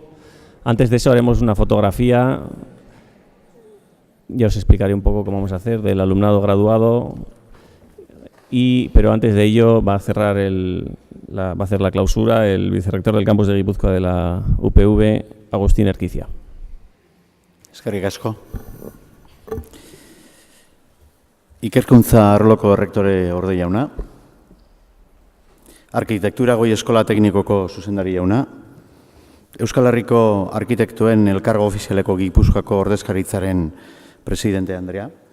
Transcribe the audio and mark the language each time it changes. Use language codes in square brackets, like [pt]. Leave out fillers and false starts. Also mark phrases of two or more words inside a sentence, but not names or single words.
[es] Antes de eso haremos una fotografía. Ya os explicaré un poco cómo vamos a hacer del alumnado graduado. Pero antes de ello va a cerrar va a hacer la clausura el vicerrector del campus de Guipúzcoa de la UPV, Agustín Erquicia. [eu] Eskerrik asko. Ikerkuntza arloko errektore orde jauna, Arkitektura Goi Eskola Teknikoko zuzendari jauna, Euskal Herriko Arkitektuen Elkargo Ofizialeko Gipuzkoako Ordezkaritzaren presidente Andrea,